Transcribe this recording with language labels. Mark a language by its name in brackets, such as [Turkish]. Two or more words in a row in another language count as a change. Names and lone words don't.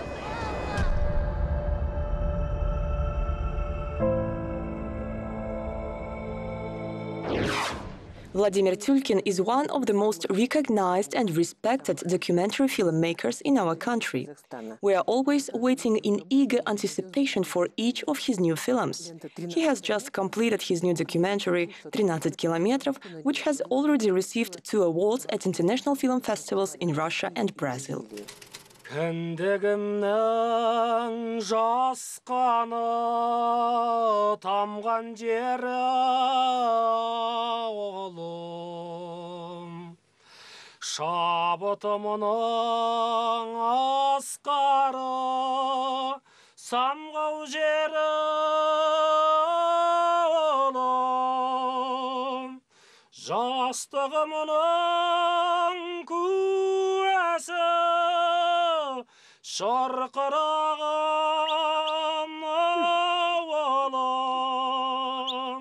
[English] Vladimir Tulkin is one of the most recognized and respected documentary filmmakers in our country. We are always waiting in eager anticipation for each of his new films. He has just completed his new documentary, 13 kilometrов, which has already received 2 awards at international film festivals in Russia and Brazil. [Kazakh] Кіндігімнің жасқаны тамған жері оғлым шабытымның асқары самғау жері оғлым жастығымның куәсі шарқыраған ауылым.